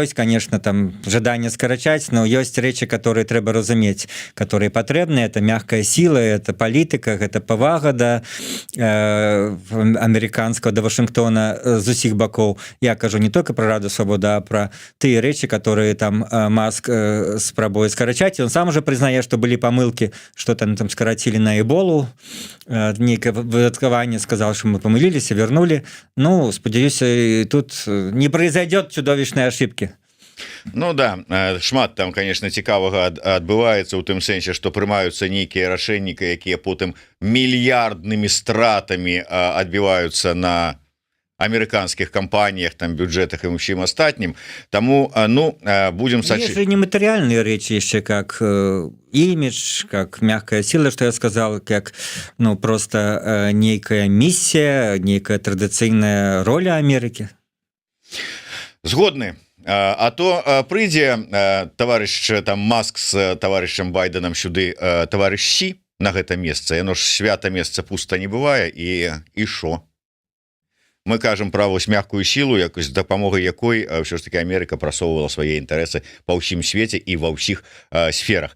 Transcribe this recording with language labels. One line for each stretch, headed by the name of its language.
Belarusian: Ёсць,
Russian: конечно,
Belarusian: там жаданне скарачаць, но ёсць рэчы,
Russian: которые трэба
Belarusian: разумець,
Russian: которые патрэбныя. Это мягкая сила, это палітыка,
Belarusian: гэта павага да амерыканскага, да Вашынгтона з усіх бакоў. Я кажу
Russian: не только про
Belarusian: Рада Свобода, а про тыя рэчы,
Russian: которые там Маск
Belarusian: спрабуе скарачаць. Он сам уже прызнае, што былі памылкі, што там скарацілі на эболу, нейкае выдаткаванне,
Russian: сказал, что мы помылились, вернули. Ну, спадзяюся, тут не произойдет чудовищной ошибки.
Belarusian: Ну да, шмат там,
Russian: конечно,
Belarusian: цікавага адбываецца ў тым сэнсе, што прымаюцца нейкія рашэнні, якія потым мільярднымі стратамі адбіваюцца на амерыканскіх кампаніях, там бюджэтах і ўсім астатнім. Таму будем сачыць.
Russian: Есть же нематериальные речи еще, как имидж, как мягкая сила, что я сказал, как просто некая миссия, некая
Belarusian: традыцыйная роля
Russian: Америки.
Belarusian: Згодны. А то прыйдзе таварыш там Маск з таварышам Байденам сюды, таварыш Сі на гэта месца. Яно ж свята месца пуста не бывае, і шо? Мы кажам пра вось мягкую сілу, якось дапамогай якой ўсё ж таки Амерыка прасоўвала свае інтарэсы па ўсім свеце і ва ўсіх сферах.